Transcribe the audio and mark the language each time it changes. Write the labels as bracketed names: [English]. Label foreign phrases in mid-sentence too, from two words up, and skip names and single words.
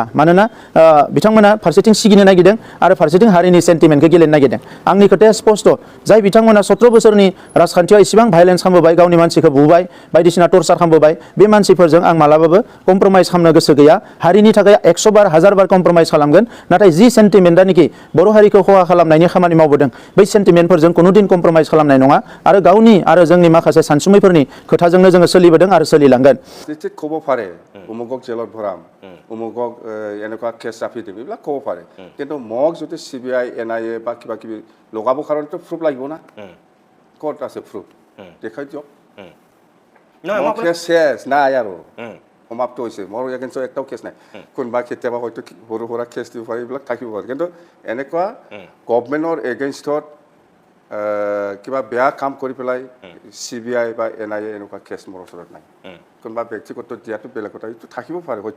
[Bodo] मानोना बिथांमोना फारसेथिं सिगिनो नागिरदों आरो फारसेथिं हारिनि सेन्टिमेन्टखौ गेलेनो नागिरदों आंनि खोथाया स्पष्ट जाय बिथांमोना 17 बोसोरनि राजखान्थियाव इसेबां भाइलेन्स खालामबोबाय गावनि मानसिखौ बुबाय बायदिसिना टर्चार खालामबोबाय बे मानसिफोरजों आं मालाबाबो कम्प्रमाइज खालामनो गोसो गैया हारिनि थाखाय 100 बार 1000 बार कम्प्रमाइज खालामगोन नाथाय जि सेन्टिमेन्टआनोखि बर' हारिखौ खहा खालामनायनि खामानि मावबोदों बै सेन्टिमेन्टफोरजों कुनुदिन कम्प्रमाइज खालामनाय नङा आरो गावनि आरो जोंनि माखासे सानसुमैफोरनि खोथाजोंनो जोङो सोलिबोदों आरो सोलिलांगोन [Assamese] নিশ্চিত ক'ব পাৰে অমুকক জেলত ভৰাম অমুকক এনেকুৱা কেছ চাপি দিম এইবিলাক ক'ব পাৰে কিন্তু মোক যদি CBI NIA বা কিবা কিবি লগাব কাৰণেতো প্ৰুফ লাগিব না ক'ত আছে প্ৰুফ দেখাই দিয়ক মোৰ কেছ শেষ নাই আৰু সমাপ্ত হৈছে মোৰ এগেইনষ্টত একটাও কেছ নাই কোনোবা কেতিয়াবা হয়তো সৰু সুৰা কেছ দিব পাৰে এইবিলাক থাকিব পাৰে কিন্তু এনেকুৱা গভৰ্ণমেণ্টৰ এগেইনষ্টত কিবা বেয়া কাম কৰি পেলাই CBI বা NIA এনেকুৱা কেছ মোৰ ওচৰত নাই কোনোবা ব্যক্তিগত দিয়াটো বেলেগ কথা এইটো থাকিব পাৰে হয়তো